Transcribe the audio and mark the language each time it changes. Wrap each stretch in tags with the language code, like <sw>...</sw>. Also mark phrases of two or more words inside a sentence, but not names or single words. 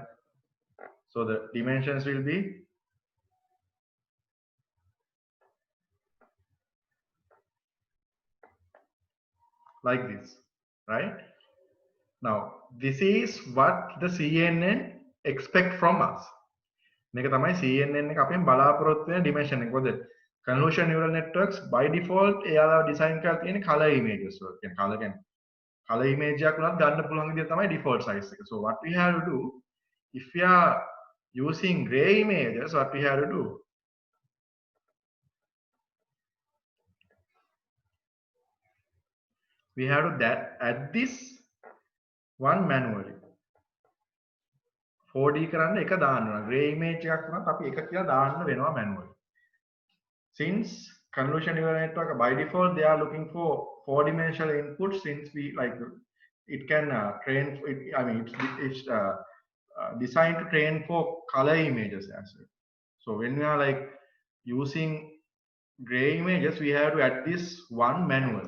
<en>So the dimensions will be like this, right? Now this is what the CNN expect from us.</en> <si>මේක තමයි CNN එක අපෙන් බලාපොරොත්තු වෙන dimension එක.</si> <en>මොකද convolutional neural networks by default</en> <si>එයාලා design කරලා තියෙන</si> <en>color images වල.</en> <si>කියන්නේ color කියන්නේ</si> <en>color image</en> <si>එකක් උනත් ගන්න පුළුවන් විදිහ තමයි</si> <en>default size</en> <si>එක.</si> <en>So what we have to do, if we are using gray images, what we have to do, we have to add this one manually.</en> <si>4D කරන්න එක දාන්න ඕන.</si> <en>gray image</en> <si>එකක් උනත් අපි එක කියලා දාන්න වෙනවා manually.</si> <en>Since convolutional neural network by default they are looking for four-dimensional input, since we like it can train it, I mean it's designed to train for color images as well. So when we are like using gray images, we have to add this one manually.</en>